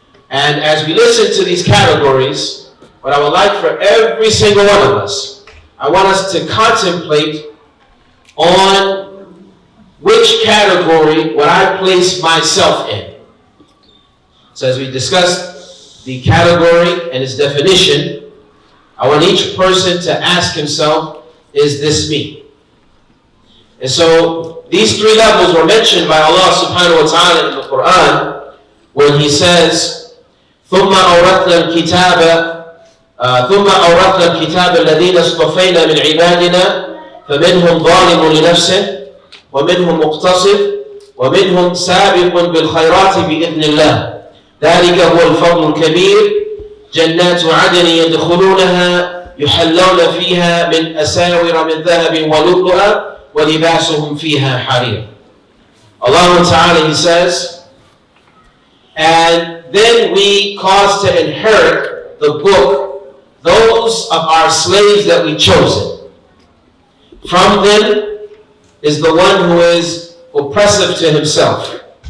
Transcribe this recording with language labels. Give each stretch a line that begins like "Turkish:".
English: And as we listen to these categories, what I would like for every single one of us, I want us to contemplate on which category would I place myself in. So as we discussed the category and its definition, I want each person to ask himself, is this me? And so these 3 levels were mentioned by Allah subhanahu wa ta'ala in the Quran when He says,
Arabic: ثم أورثنا الكتاب الذين اصطفينا من عبادنا فمنهم ظالم لنفسه ومنهم مقتصد ومنهم سابق بالخيرات بإذن الله ذلك هو الفضل الكبير جنات عدن يدخلونها يحلون فيها من أساور من ذهب ولؤلؤا ولباسهم فيها حرير.
English: Allah Ta'ala, He says, and then we caused to inherit the book those of our slaves that we chosen. From them is the one who is oppressive to himself.